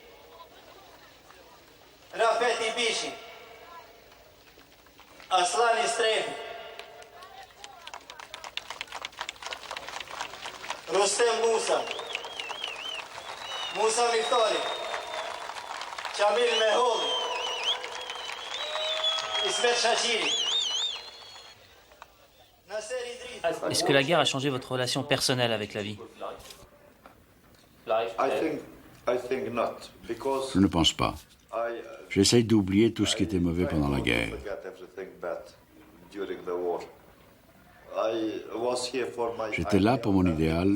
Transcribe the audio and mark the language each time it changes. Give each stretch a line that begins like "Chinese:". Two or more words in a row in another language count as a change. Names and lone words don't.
French: Rafeti Bishi. Aslani Strefi. Rustem Musa. Musa Miftori. Chamil Meholi. Ismet Shachiri. Est-ce que la guerre a changé votre relation personnelle avec la vie? Je ne pense pas. J'essaye d'oublier tout ce qui était mauvais pendant la guerre. J'étais là pour mon idéal.